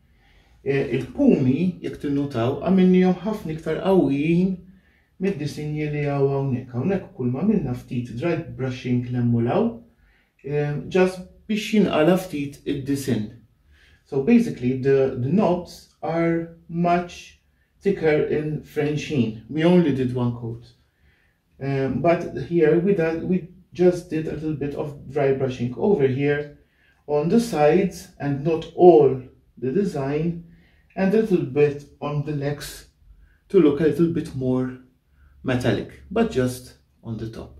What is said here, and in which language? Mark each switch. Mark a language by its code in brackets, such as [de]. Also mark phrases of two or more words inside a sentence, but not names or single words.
[mt] Il-pumi, jekk tinnutaw, għamilnihom ħafna iktar qawwijin mid-disinji li hawnhekk. Hawnhekk kull ma minna ftit [en] dry brushing [mt] l-emmulaw, just biex jinqala ftit id-disin. [en] So basically the knobs are much thicker in Frenchic. We only did one coat. But here we just did a little bit of dry brushing over here on the sides and not all the design, and a little bit on the legs to look a little bit more metallic, but just on the top.